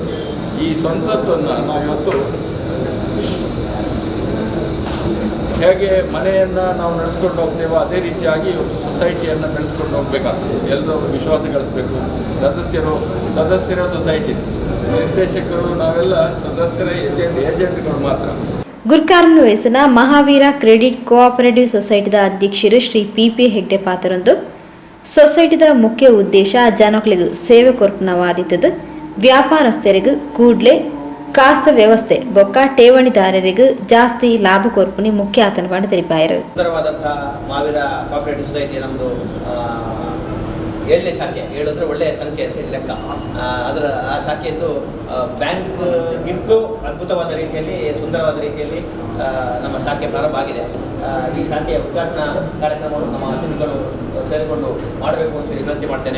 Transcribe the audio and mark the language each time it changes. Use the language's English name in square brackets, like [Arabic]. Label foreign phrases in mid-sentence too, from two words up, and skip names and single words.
[Kannada] ಈ ಸ್ವಂತದ್ದನ್ನು ನಾವಿವತ್ತು ಹೇಗೆ ಮನೆಯನ್ನು ನಾವು ನಡೆಸ್ಕೊಂಡು ಹೋಗ್ತೇವೋ ಅದೇ ರೀತಿಯಾಗಿ ಇವತ್ತು ಸೊಸೈಟಿಯನ್ನು ನಡೆಸ್ಕೊಂಡು ಹೋಗಬೇಕಾಗ್ತದೆ. ಎಲ್ಲರೂ ವಿಶ್ವಾಸ ಗಳಿಸಬೇಕು. ಸದಸ್ಯರ ಸೊಸೈಟಿ, ನಿರ್ದೇಶಕರು ನಾವೆಲ್ಲ ಸದಸ್ಯರ ಏಜೆಂಟ್ಗಳು ಮಾತ್ರ. [Tulu] ಗುರ್ಕಾರ್ನ ವಯಸ್ಸಿನ ಮಹಾವೀರ ಕ್ರೆಡಿಟ್ ಕೋಆಪರೇಟಿವ್ ಸೊಸೈಟಿದ ಅಧ್ಯಕ್ಷರು ಶ್ರೀ ಪಿ ಪಿ ಹೆಗ್ಡೆ ಪಾತ್ರರೊಂದು ಸೊಸೈಟಿದ ಮುಖ್ಯ ಉದ್ದೇಶ ಜನಕ್ಲಿಗೆ ಸೇವೆ ಕೊರ್ಪನವಾದಿತ್ತದು ವ್ಯಾಪಾರಸ್ಥರಿಗೂ ಕೂಡ್ಲೆ ಕಾಸ್ತ ವ್ಯವಸ್ಥೆ ಬೊಕ್ಕ ಠೇವಣಿದಾರರಿಗೂ ಜಾಸ್ತಿ ಲಾಭ ಕೊರ್ಪುನಿ ಮುಖ್ಯ ಆತನವಾಡ ತೆರಿಪಾಯರು. [Kannada] ಸುಂದರವಾದಂತಹ ಮಹಾವೀರ ಕೋಆಪರೇಟಿವ್ ಸೊಸೈಟಿ ನಮ್ಮದು 7ನೇ ಶಾಖೆ. 7 ಅಂದರೆ ಒಳ್ಳೆಯ ಸಂಖ್ಯೆ ಅಂತ ಲೆಕ್ಕ. ಅದರ ಆ ಶಾಖೆಯದ್ದು ಬ್ಯಾಂಕ್ಗಿಂತಲೂ ಅದ್ಭುತವಾದ ರೀತಿಯಲ್ಲಿ, ಸುಂದರವಾದ ರೀತಿಯಲ್ಲಿ ನಮ್ಮ ಶಾಖೆ ಪ್ರಾರಂಭ ಆಗಿದೆ. ಈ ಶಾಖೆಯ ಉದ್ಘಾಟನಾ ಕಾರ್ಯಕ್ರಮವನ್ನು ನಮ್ಮ ಅತಿಥಿಗಳು ಸೇರಿಕೊಂಡು ಮಾಡಬೇಕು ಅಂತ ವಿನಂತಿ ಮಾಡ್ತೇನೆ.